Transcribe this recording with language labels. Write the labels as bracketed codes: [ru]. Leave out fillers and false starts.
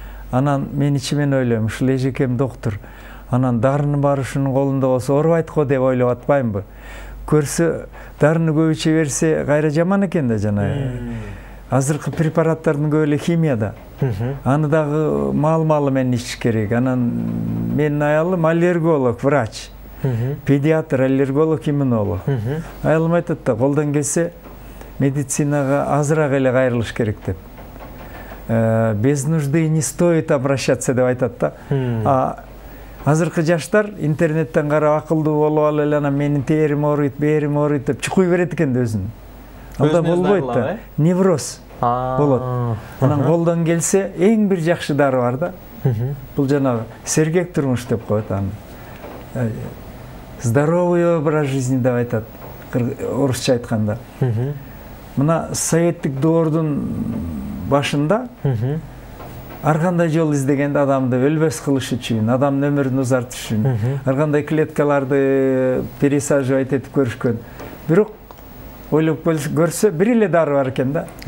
[ky] Анан мен ичимен ойлойм, ушул эжекем доктор. Анан дарынын баары ушунун колунда болсо оорубайт го деп ойлоп атпаймынбы? Көрсө дарыны көп иче берсе кайра жаман экен да жана. Азыркы препараттардын көбү эле химияда. Аны дагы маал-маалы менен ичиш керек. Анан менин аялым аллерголог, врач. Педиатр, аллерголог, иммунолог. Аялым айтат да, колдон келсе медицинага азыраак эле кайрылыш керек деп. [ru] Без нужды не стоит обращаться [ky] деп айтат да. Азыркы жаштар интернеттен карап акылдуу болуп алып эле анан менин терим ооруйт, берим ооруйт деп чукуй берет экен да өзүн. Анда болбойт да. Невроз болот. Анан колдон келсе эң бир жакшы дары бар да. Бул жанагы сергек турмуш деп коет аны. [ru] Здоровый образ жизни [ky] деп айтат. Орусча айтканда. Мына советтик доордун башында ар кандай жол издегенде адамды өлбөс кылыш үчүн, адамдын өмүрүн узартыш үчүн, ар кандай клеткаларды [ru] пересаживать [ky] этип көрүшкөн. Бирок ойлоп көрсө бир эле дары бар экен да.